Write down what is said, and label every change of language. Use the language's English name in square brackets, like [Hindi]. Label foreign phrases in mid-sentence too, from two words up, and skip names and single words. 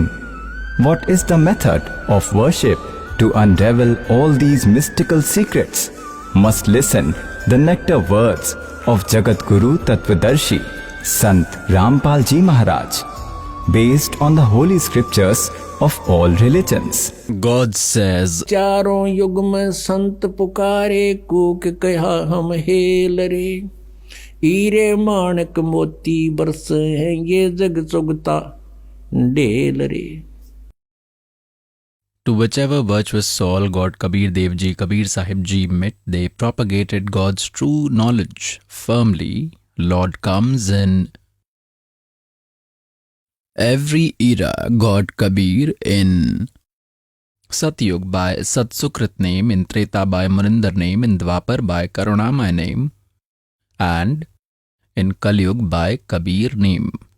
[English] What is the method of worship to unravel all these mystical secrets? Must listen the nectar words of Jagat Guru Tattvadarshi, Sant Rampal Ji Maharaj, based on the holy scriptures of all religions. God says, [Hindi] चारों युग में संत पुकारे, कूक कहा हम हेल रे। हीरे माणक मोती बरस हैं, ये जग चुगता ढेल रे। [English] to whichever virtuous soul God Kabir Dev Ji, Kabir Sahib Ji met, they propagated God's true knowledge firmly. Lord comes in every era. God Kabir in Satyug by Satsukrit name, in Treta by Murinder name, in Dwapar by Karunamay name, and in Kalyug by Kabir name.